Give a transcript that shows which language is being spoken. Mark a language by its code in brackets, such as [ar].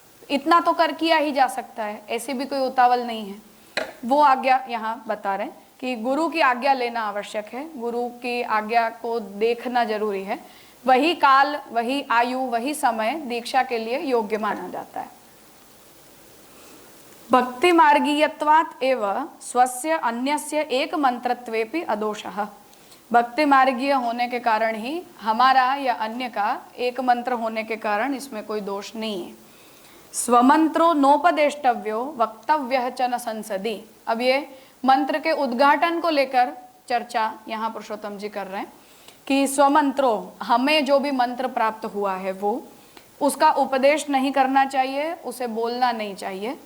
[hi] इतना तो कर किया ही जा सकता है, ऐसी भी कोई उतावल नहीं है। वो आज्ञा यहाँ बता रहे हैं कि गुरु की आज्ञा लेना आवश्यक है, गुरु की आज्ञा को देखना जरूरी है। वही काल, वही आयु, वही समय दीक्षा के लिए योग्य माना जाता है। [sa] भक्ति मार्गीयत्वात् एव स्वस्य अन्यस्य एक मंत्रत्वेपि अदोषः। [hi] भक्ति मार्गीय होने के कारण ही हमारा या अन्य का एक मंत्र होने के कारण इसमें कोई दोष नहीं है। [sa] स्वमंत्रो नोपदेष्टव्यो वक्तव्यः च न संसदि। [hi] अब ये मंत्र के उद्घाटन को लेकर चर्चा यहाँ पुरुषोत्तम जी कर रहे हैं कि स्वमंत्रो, हमें जो भी मंत्र प्राप्त हुआ है वो उसका उपदेश नहीं करना चाहिए, उसे बोलना नहीं चाहिए।